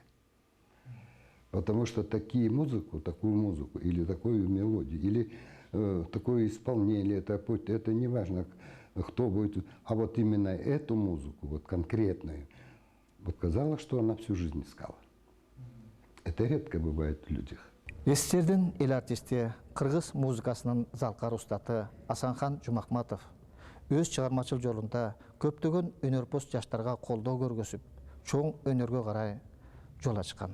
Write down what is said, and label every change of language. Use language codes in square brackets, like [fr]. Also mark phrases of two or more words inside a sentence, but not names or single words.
[ru] Потому что такую музыку, или такую мелодию, или такое исполнение, это не важно, кто будет, а вот именно эту музыку, вот конкретную, вот казалось, что она всю жизнь искала. Это редко бывает в людях. [ky] Эстердин эл артисти, кыргыз музыкасынын залкар устаты Асанхан Жумахматов өз чыгармачыл жолунда көптөгөн өнөрпоз жаштарга колдоо көргөзүп, чоң өнөргө карай жол ачкан.